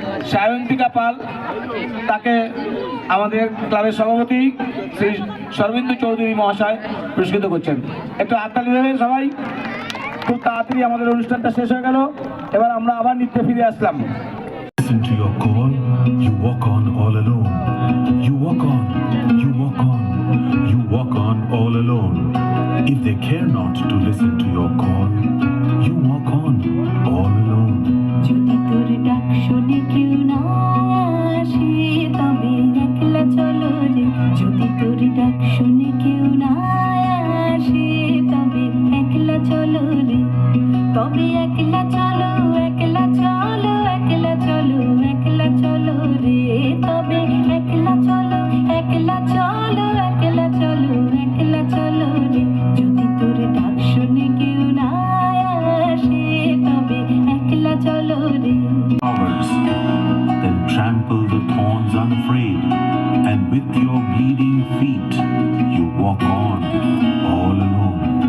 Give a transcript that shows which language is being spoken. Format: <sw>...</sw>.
<bn>সায়ন্তিকা পাল, তাকে আমাদের ক্লাবের সভাপতি শ্রী সর্বেন্দু চৌধুরী মহাশয় পুরস্কৃত করছেন। একটু হাততালি দেবেন সবাই। খুব তাড়াতাড়ি আমাদের অনুষ্ঠানটা শেষ হয়ে গেল, এবার আমরা আবার নৃত্যে ফিরে আসলাম।</bn> <en>Listen to your call, you walk on all alone. You walk on, you walk on, you walk on all alone. If they care not to listen to your call, you walk on all alone.</en> <bn>যদি তোর ডাক শুনে কেউ না আসে তবে একলা চলো রে, যদি তোর ডাক শুনে কেউ না আসে তবে একলা চলো রে, তবে একলা চলো একলা চলো একলা চলো একলা চলো রে, তবে একলা চলো একলা চলো একলা চলো একলা চলো রে, যদি তোর ডাক শুনে কেউ না আসে তবে একলা চলো রে।</bn> <en>Hours, then trample the thorns unafraid, and with your bleeding feet, you walk on all alone.</en>